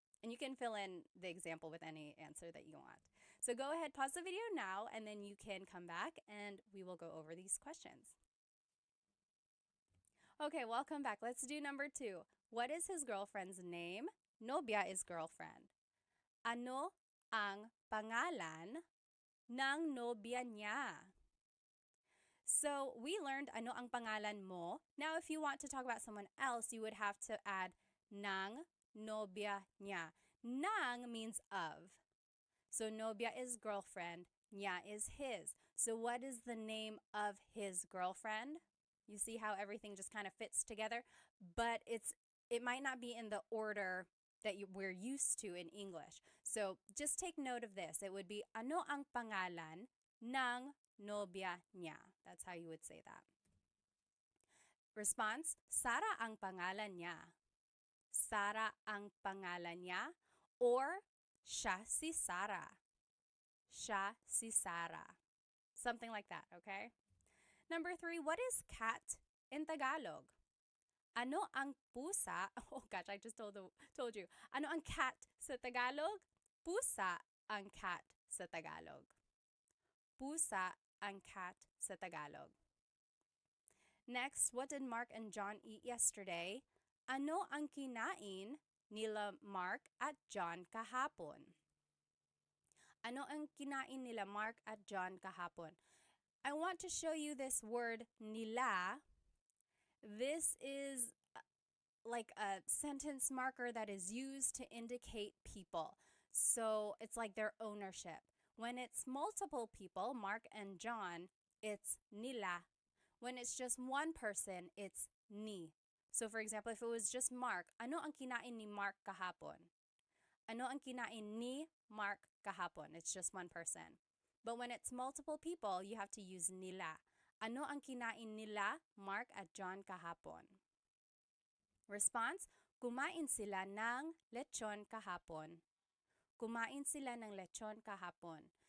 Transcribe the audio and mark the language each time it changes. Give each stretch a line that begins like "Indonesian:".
English: And you can fill in the example with any answer that you want. So go ahead, pause the video now, and then you can come back and we will go over these questions. Okay, welcome back. Let's do number 2. What is his girlfriend's name? Nobya is girlfriend.
Filipino: Ano ang pangalan ng nobya niya?
English: So we learned
Filipino: ano ang pangalan mo.
English: Now if you want to talk about someone else, you would have to add
Filipino: ng nobya niya.
English: Ng means of. So nobya is girlfriend, niya is his. So what is the name of his girlfriend? You see how everything just kind of fits together, but it might not be in the order that we're used to in English. So just take note of this. It would be,
Filipino: ano ang pangalan ng nobya niya?
English: That's how you would say that.
Filipino: Response, Sara ang pangalan niya. Sara ang pangalan niya, or siya si Sara. Siya si Sara.
English: Something like that, okay? Number 3, what is cat in Tagalog?
Filipino: Ano ang pusa?
English: Oh gosh, I just told you.
Filipino: Ano ang cat sa Tagalog? Pusa ang cat sa Tagalog. Pusa ang cat sa Tagalog.
English: Next, what did Mark and John eat yesterday?
Filipino: Ano ang kinain nila Mark at John kahapon? Ano ang kinain nila Mark at John kahapon?
English: I want to show you this word nila. This is like a sentence marker that is used to indicate people. So it's like their ownership. When it's multiple people, Mark and John, it's nila. When it's just one person, it's ni. So for example, if it was just Mark,
Filipino: ano ang kinain ni Mark kahapon? Ano ang kinain ni Mark kahapon?
English: It's just one person. But when it's multiple people, you have to use nila.
Filipino: Ano ang kinain nila Mark at John kahapon? Response, kumain sila ng lechon kahapon. Kumain sila ng lechon kahapon.